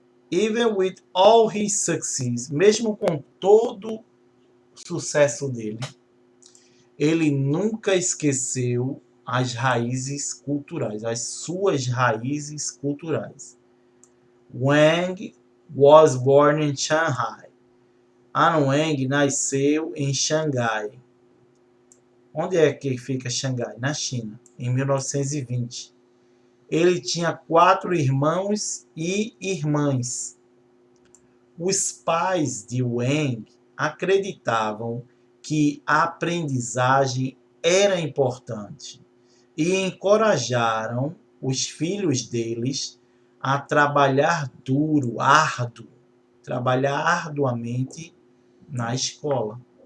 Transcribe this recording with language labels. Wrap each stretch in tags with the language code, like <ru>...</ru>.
<en>Even with all his success,</en> <pt>mesmo com todo o sucesso dele, ele nunca esqueceu as raízes culturais, as suas raízes culturais.</pt> <en>Wang was born in Shanghai.</en> <pt>An Wang nasceu em Xangai. Onde é que fica Xangai? Na China, em 1920. Ele tinha 4 irmãos e irmãs. Os pais de Wang acreditavam que a aprendizagem era importante e encorajaram os filhos deles a trabalhar duro, árduo, trabalhar arduamente na escola.</pt>